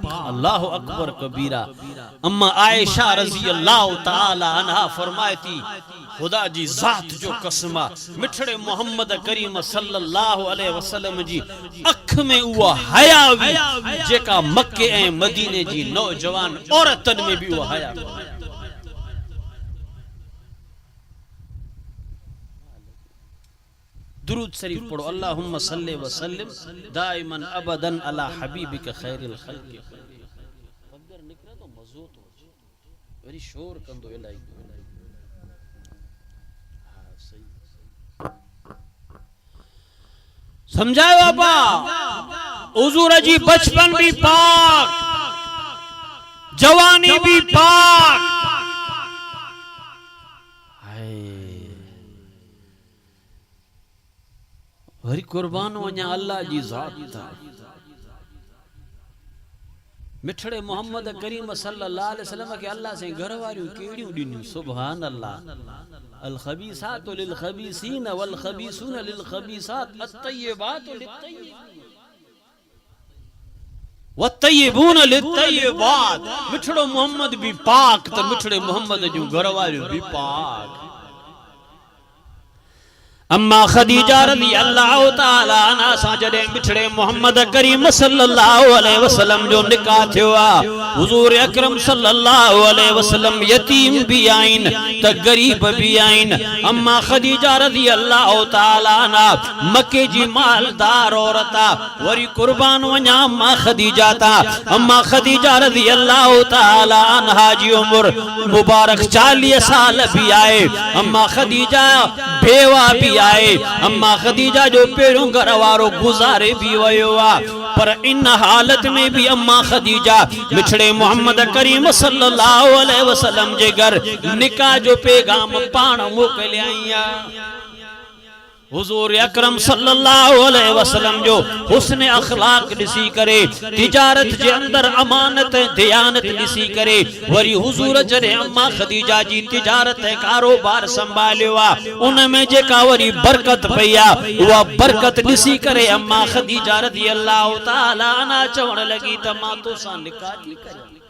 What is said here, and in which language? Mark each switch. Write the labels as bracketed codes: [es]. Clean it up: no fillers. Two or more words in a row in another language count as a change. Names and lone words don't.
[ar] الله أكبر كبيرا. [sd] अम्मा आयशा [ar] رضي الله تعالى عنها [sd] फरमाती, खुदा जी जात जो कसमा, मिठड़े मोहम्मद करीम [ar] صلى الله عليه وسلم [sd] जी अख में उहा हया हुई जेका मक्के ऐं मदीने जी नौजवान औरतन में भी उहा हया। दुरूद शरीफ पढ़ो, [ar] اللهم صل وسلم دائما أبدا على حبيبك خير الخلق. [sd] अगर निकरे तो मज़ो तो वरी शोर कंदो इलाही। हां सही समझायो बाबा। हुजूर जी बचपन भी पाक, जवानी भी पाक। वरी कुर्बान वञा अल्लाह जी ज़ात था। मिठड़े मोहम्मद करीम [ar] صلى الله عليه وسلم [sd] के अल्लाह से घर वारियूं केड़ियूं ॾिनियूं। [ar] سبحان الله. الخبيثات للخبيثين والخبيثون للخبيثات والطيبات للطيبين والطيبون للطيبات. [sd] मिठड़ो मोहम्मद भी पाक तो मिठड़े मोहम्मद जूं घर वारियूं भी पाक। अम्मा खदीजा [ar] رضي الله تعالى عنها [sd] सां जॾहिं मिठड़े मोहम्मद करीम [ar] صلى الله عليه وسلم [sd] जो निकाह थियो आहे, हुजूर अकरम [ar] صلى الله عليه وسلم [sd] यतीम भी आइन त गरीब भी आइन। अम्मा खदीजा [ar] رضي الله تعالى عنها [sd] मक्के जी मालदार औरत आहे। वरी कुर्बान वञा अम्मा खदीजा ता। अम्मा खदीजा [ar] رضي الله تعالى عنها [sd] जी उम्र मुबारक 40 साल भी आहे। अम्मा खदीजा बेवा भी आए। अम्मा खदीजा जो पेड़ों घर वारो गुजारे भी वयो आ, पर इन हालत में भी अम्मा खदीजा मिठड़े मोहम्मद करीम [ar] صلى الله عليه وسلم [sd] जे घर निकाह जो पैगाम पाण मोकलिया। हुजूर अकरम [ar] صلى الله عليه وسلم [sd] जो हुस्न अखलाक दिसी करे, तिजारत जे अंदर अमानत दयानत दिसी करे, वरी हुजूर जरे अम्मा खदीजा जी तिजारत कारोबार संभालियो आ, उन में जेका वरी बरकत पईया उहा बरकत दिसी करे अम्मा खदीजा [ar] رضي الله تعالى عنها [sd] चवण लगी त मां तोसां निकाह थी करियां।